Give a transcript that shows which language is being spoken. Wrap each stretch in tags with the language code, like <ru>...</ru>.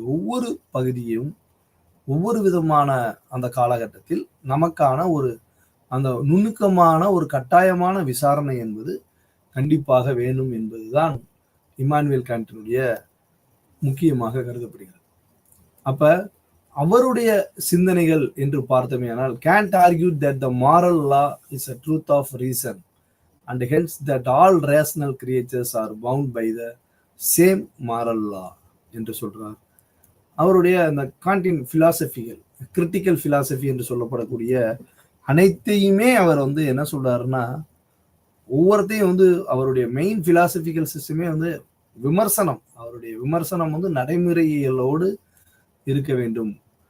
<ta>ஒவ்வொரு பகுதியும் ஒவ்வொரு விதமான அந்த காலகட்டத்தில் நமக்கான ஒரு அந்த நுணுக்கமான ஒரு கட்டாயமான விசாரணை என்பது கண்டிப்பாக வேணும் என்பதுதான் இமானுவேல் காண்டினுடைய முக்கியமாக கருதப்படுகிறது. அப்ப அவருடைய சிந்தனைகள் என்று பார்த்தோமேயானால்,</ta> <en>Kant argued that the moral law is a truth of reason and hence that all rational creatures are bound by the same moral law</en> <ta>என்று சொல்றார். அவருடைய அந்த காண்டின் பிலாசபிகள், கிரிட்டிக்கல் பிலாசபி என்று சொல்லப்படக்கூடிய அனைத்தையுமே அவர் என்ன சொல்றாருன்னா, ஒவ்வொருத்தையும் அவருடைய மெயின் பிலாசபிக்கல் சிஸ்டமே விமர்சனம், அவருடைய விமர்சனம் நடைமுறைகளோடு இருக்க வேண்டும்.</ta>